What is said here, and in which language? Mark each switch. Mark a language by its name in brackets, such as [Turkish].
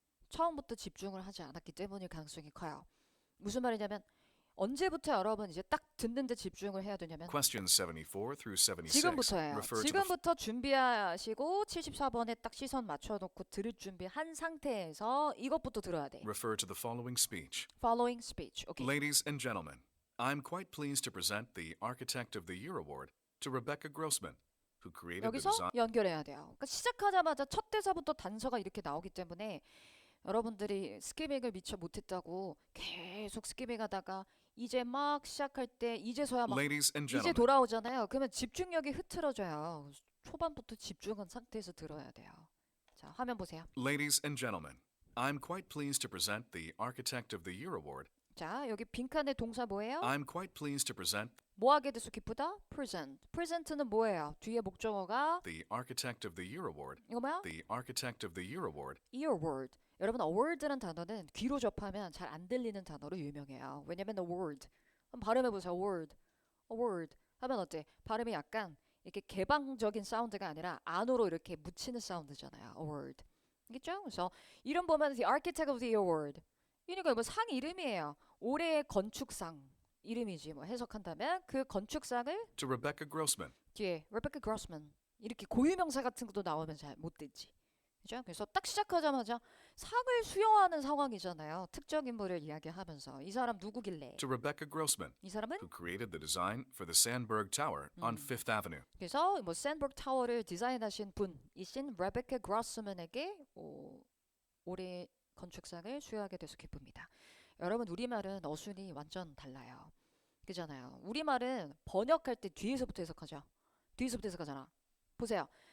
[Korean] 처음부터 집중을 하지 않았기 때문일 가능성이 커요. 무슨 말이냐면 언제부터 여러분 이제 딱 듣는데 집중을 해야 되냐면 [English] Questions 74 through 76 [Korean] 지금부터예요. [English] refer to the [Korean] 지금부터 준비하시고 74번에 딱 시선 맞춰놓고 들을 준비한 상태에서 이것부터 들어야 돼. [English] refer to the following speech. Following speech. 오케이. Ladies and gentlemen, I'm quite pleased to present the Architect of the Year award to Rebecca Grossman, who created the [Korean] 여기서 [English] design. [Korean] 연결해야 돼요. 그러니까 시작하자마자 첫 대사부터 단서가 이렇게 나오기 때문에 여러분들이 스키밍을 미처 못했다고 계속 스키밍하다가 이제 막 시작할 때 이제서야 막 [English] Ladies and [Korean] 이제 [English] gentlemen, [Korean] 돌아오잖아요. 그러면 집중력이 흐트러져요. 초반부터 집중한 상태에서 들어야 돼요. 자, 화면 보세요. [English] Ladies and gentlemen, I'm quite pleased to present the Architect of the Year award. [Korean] 자, 여기 빈칸의 동사 뭐예요? [English] I'm quite pleased to present [Korean] 뭐하게 돼서 기쁘다? present. present는 뭐예요? 뒤에 목적어가 [English] the Architect of the Year award. [Korean] 이거 뭐야? [English] The Architect of the Year award. ear word. [Korean] 여러분 award라는 단어는 귀로 접하면 잘 안 들리는 단어로 유명해요. 왜냐면 award. 한번 발음해보세요. award. award. 하면 어때? 발음이 약간 이렇게 개방적인 사운드가 아니라 안으로 이렇게 묻히는 사운드잖아요. award. 알겠죠? 그래서 이름 보면 [English] the architect of the award. [Korean] 이니까 뭐 상 이름이에요. 올해의 건축상 이름이지 뭐 해석한다면 그 건축상을 [English] To Rebecca Grossman. [Korean] 뒤에 Rebecca Grossman 이렇게 고유명사 같은 것도 나오면 잘 못 듣지. 그죠? 그래서 딱 시작하자마자 상을 수여하는 상황이잖아요. 특정 인물을 이야기하면서 이 사람 누구길래? [English] To Rebecca Grossman, [Korean] 이 사람은 [English] who created the design for the Sandberg Tower on Fifth Avenue. [Korean] 그래서 뭐 샌버그 타워를 디자인하신 분이신 레베카 그로스맨에게 올해 건축상을 수여하게 돼서 기쁩니다. 여러분 우리말은 어순이 완전 달라요. 그잖아요. 우리말은 번역할 때 뒤에서부터 해석하죠. 뒤에서부터 해석하잖아. 보세요.